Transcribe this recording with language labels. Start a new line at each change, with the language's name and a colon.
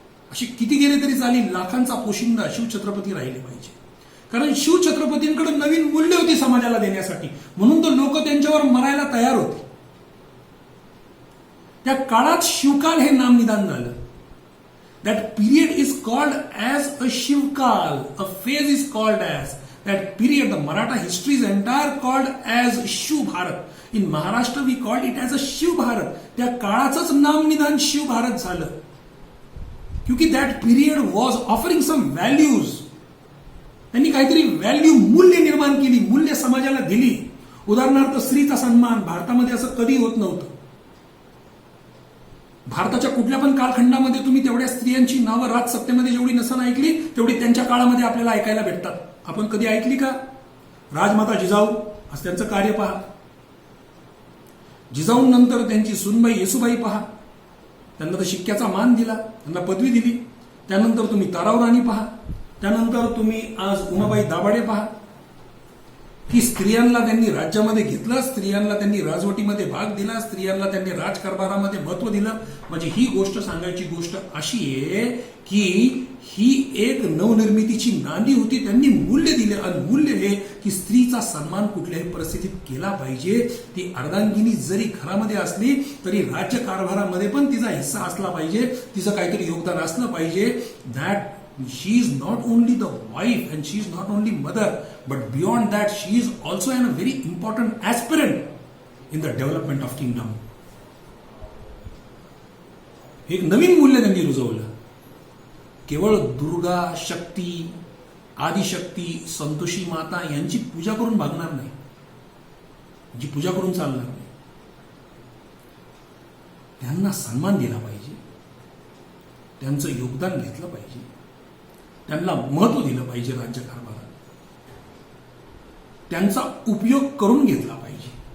Marathi: अशी किती गेले तरी चालेल, लाखांचा पोशिंदा शिवछत्रपती राहिले पाहिजे. कारण शिवछत्रपतींकडे नवीन मूल्य होती समाजाला देण्यासाठी, म्हणून तर लोक त्यांच्यावर मरायला तयार होते. त्या काळात शिवकाल हे नाम निदान झालं.
English: That period is called as a Shivkal. A phase is called as that period. The Maratha history is entire called as Shiv Bharat. In Maharashtra we called it as a Shiv Bharat.
Marathi: त्या काळाचंच नाम निदान शिव भारत झालं.
English: क्योंकि that period was offering some values.
Marathi: त्यांनी काहीतरी value, मूल्य निर्माण केली, मूल्य समाजाला दिली. उदाहरणार्थ स्त्रीचा सन्मान. भारतामध्ये असं कधी होत नव्हतं. भारताच्या कुठल्या पण कालखंडामध्ये तुम्ही तेवढ्या स्त्रियांची नावं राजसत्तेमध्ये जेवढी नसन ऐकली तेवढी त्यांच्या काळामध्ये आपल्याला ऐकायला भेटतात. आपण कधी ऐकली का? राजमाता जिजाऊ, आज त्यांचं कार्य पहा. जिजाऊनंतर त्यांची सुनबाई येसुबाई पहा. त्यांना तर शिक्क्याचा मान दिला, त्यांना पदवी दिली. त्यानंतर तुम्ही ताराव राणी पहा. त्यानंतर तुम्ही आज उमाबाई दाभाडे पहा, की स्त्रियांना त्यांनी राज्यामध्ये घेतलं, स्त्रियांना त्यांनी राजवटीमध्ये भाग दिला, स्त्रियांना त्यांनी राजकारभारामध्ये महत्व दिलं. म्हणजे ही गोष्ट सांगायची गोष्ट अशी आहे की ही एक नवनिर्मितीची नांदी होती. त्यांनी मूल्य दिले आणि मूल्य हे की स्त्रीचा सन्मान कुठल्याही परिस्थितीत केला पाहिजे. ती अर्धांगिनी जरी घरामध्ये असली तरी राज्य कारभारामध्ये पण तिचा हिस्सा असला पाहिजे, तिचं काहीतरी योगदान असलं पाहिजे.
English: That she is not only the wife and she is not only mother, but beyond that she is also a very important aspirant in the development of kingdom.
Marathi: एक नवीन मूल्य त्यांनी रुजवलं. केवळ दुर्गा, शक्ती, आदिशक्ती, संतोषी माता यांची पूजा करून भागणार नाही, जी पूजा करून चालणार नाही. त्यांना सन्मान दिला पाहिजे, त्यांचं योगदान घेतलं पाहिजे, त्यांना महत्व दिलं पाहिजे राज्यकारभारात, त्यांचा उपयोग करून घेतला पाहिजे.